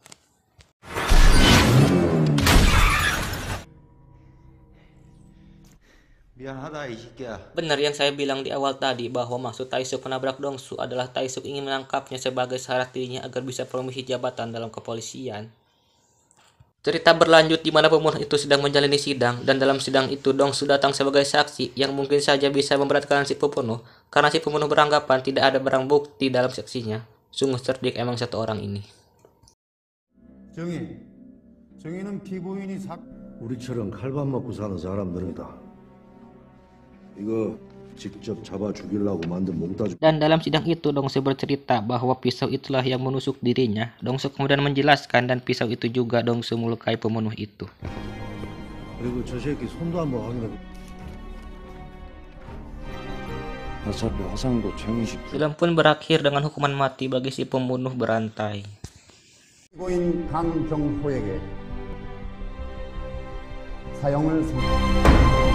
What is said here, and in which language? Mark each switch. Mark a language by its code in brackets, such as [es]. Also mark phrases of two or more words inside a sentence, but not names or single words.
[id] Benar yang saya bilang di awal tadi bahwa maksud Taesuk menabrak Dongsu adalah Taesuk ingin menangkapnya sebagai syarat dirinya agar bisa promisi jabatan dalam kepolisian. Cerita berlanjut di mana pembunuh itu sedang menjalani sidang, dan dalam sidang itu Dongsu datang sebagai saksi yang mungkin saja bisa memberatkan si pembunuh karena si pembunuh beranggapan tidak ada barang bukti dalam saksinya. Sungguh cerdik emang satu orang ini. [ko] 정의는 피고인이 우리처럼 칼밥 먹고 사는 사람들이다. 이거 직접 잡아 죽이려고 만든 몽따주. [id] Dan 다lam sidang itu Dongsu bercerita bahwa pisau itulah yang menusuk dirinya. Dongsu kemudian menjelaskan dan pisau itu juga Dongsu melukai pembunuh itu. [ko] 그리고 저 새끼 손도 한번 확인해. 어차피 화상도 정의식. [id] Film pun berakhir dengan hukuman mati bagi si pembunuh berantai. [ko] 피고인 강경호에게 사형을 선고.